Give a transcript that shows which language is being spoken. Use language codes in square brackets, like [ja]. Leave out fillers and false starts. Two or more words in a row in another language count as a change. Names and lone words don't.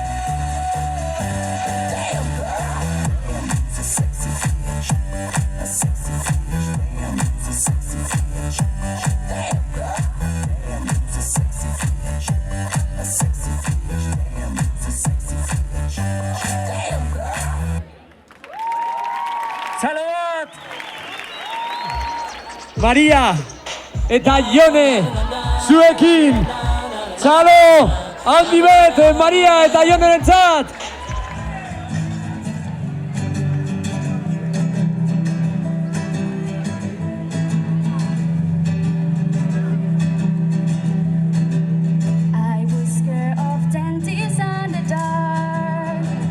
[en] Damn girl, damn, she's a sexy bitch, a sexy bitch. Damn, she's a sexy bitch. Damn girl, damn, she's a sexy bitch, a sexy bitch. Damn, she's a sexy bitch. Damn girl. [eu] Salabat! Maria eta Jone zuekin! Txalo! Handi bet Maria eta Jonerentzat! [en] I was scared of dentists and the dark.